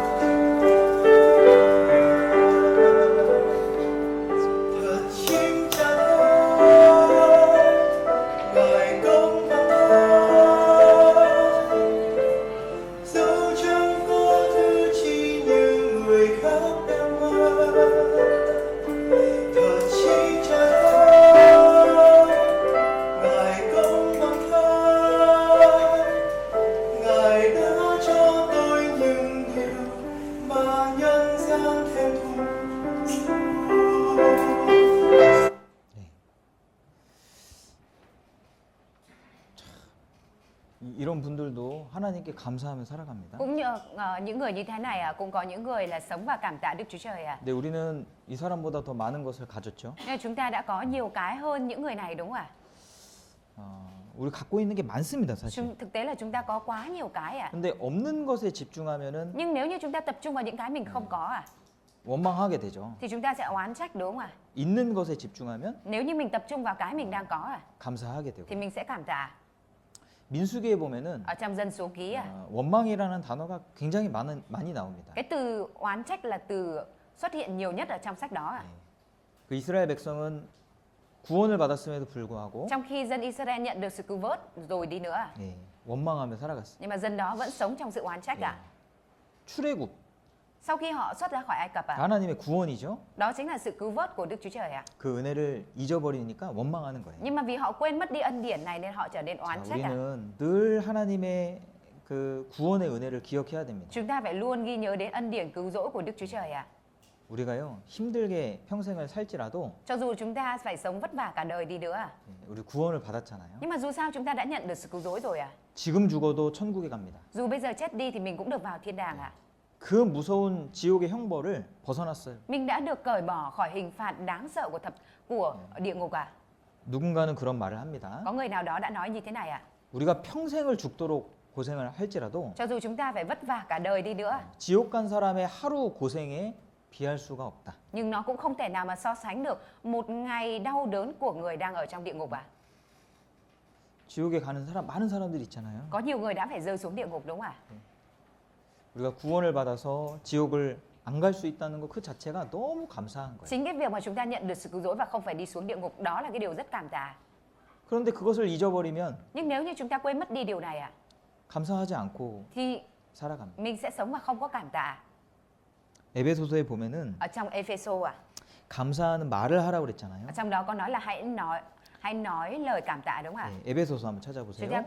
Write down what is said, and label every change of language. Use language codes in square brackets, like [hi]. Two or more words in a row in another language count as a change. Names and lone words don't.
[vi] Thật chính cha tôi, Ngài công bằng tôi, dẫu chẳng có thứ chi như người khác đang mơ. Thật chính cha tôi, Ngài công bằng tôi, Ngài đã cho tôi những điều mà nhân gian thèm thuồng. [ko] 네. 이런 분들도 하나님께 감사하며 살아갑니다. [vi] Cũng như những người như thế này cũng có những người là sống và cảm tạ Đức Chúa Trời à. [ko] 근데 우리는 이 사람보다 더 많은 것을 가졌죠. [vi] Nhưng chúng ta đã có nhiều cái hơn những người này đúng không ạ? [ko] 우리 갖고 있는 게 많습니다, 사실. [vi] Thực tế là chúng ta có quá nhiều cái à. [ko] 근데 없는 것에 집중하면은 [vi] Nhưng nếu như chúng ta tập trung vào những cái mình không có à, [ko] 원망하게 되죠. [vi] thì chúng ta sẽ oán trách đúng không ạ? [ko] 있는 것에 집중하면 [vi] Nếu như mình tập trung vào cái mình đang có à, [ko] 감사하게 되고. [vi] thì mình sẽ cảm tạ. [ko] 민수기에 보면은 [vi] Ở trong dân số ký à, [ko] 원망이라는 단어가 굉장히 많이 나옵니다. [vi] cái từ oán trách là từ xuất hiện nhiều nhất ở trong sách đó à. [ko] 그 이스라엘 백성은 구원을 받았음에도 불구하고 [vi] Trong khi dân Israel nhận được sự cứu vớt rồi đi nữa à, [ko] 예, 원망하며 살아갔어요. [vi] nhưng mà dân đó vẫn sống trong sự oán trách à. [ko] 출애굽, [vi] Sau khi họ xuất ra khỏi Ai Cập à, [ko] 하나님의 구원이죠. [vi] đó chính là sự cứu vớt của Đức Chúa Trời à. [ko] 그 은혜를 잊어버리니까 원망하는 거예요. [vi] Nhưng mà vì họ quên mất đi ân điển này nên họ trở nên oán [ko] 자, [vi] trách à. [ko] 우리는 늘 하나님의 그 구원의 은혜를 기억해야 됩니다. [vi] Chúng ta phải luôn ghi nhớ đến ân điển cứu rỗi của Đức Chúa Trời à. [ko] 우리가요 힘들게 평생을 살지라도 [vi] Cho dù chúng ta phải sống vất vả cả đời đi nữa à, [ko] 예, 우리 구원을 받았잖아요. [vi] nhưng mà dù sao chúng ta đã nhận được sự cứu rỗi rồi à. [ko] 지금 죽어도 천국에 갑니다. [vi] Dù bây giờ chết đi thì mình cũng được vào thiên đàng à. [ko] 그 무서운 지옥의 형벌을 벗어났어요. [vi] Mình đã được cởi bỏ khỏi hình phạt đáng sợ của địa ngục à. [ko] 누군가는 그런 말을 합니다. [vi] Có người nào đó đã nói như thế này à. [ko] 우리가 평생을 죽도록 고생을 할지라도 [vi] Cho dù chúng ta phải vất vả cả đời đi nữa, [ko] 지옥 간 사람의 하루 고생에 비할 수가 없다. [vi] nhưng nó cũng không thể nào mà so sánh được một ngày đau đớn của người đang ở trong địa ngục à. [ko] 지옥에 가는 사람 많은 사람들이 있잖아요. [vi] Có nhiều người đã phải rơi xuống địa ngục đúng không ạ? [ko] 우리가 구원을 받아서 지옥을 안 갈 수 있다는 것 그 자체가 너무 감사한 거예요. [vi] Chính cái việc mà chúng ta nhận được sự cứu rỗi và không phải đi xuống địa ngục, đó là cái điều rất cảm tạ. [ko] 그런데 그것을 잊어버리면 [vi] Nhưng nếu như chúng ta quên mất đi điều này à, [ko] 감사하지 않고 [vi] thì [ko] 살아갑니다. [vi] mình sẽ sống mà không có cảm tạ. [ko] 에베소서에 보면은 [vi] Ở trong Ephesos à, [ko] 감사하는 말을 하라고 그랬잖아요. [vi] ở trong đó có nói là hãy nói lời cảm tạ đúng không ạ? [ko] 네, 에베소서 한번 [vi] Chúng ta [ko] 찾아보세요.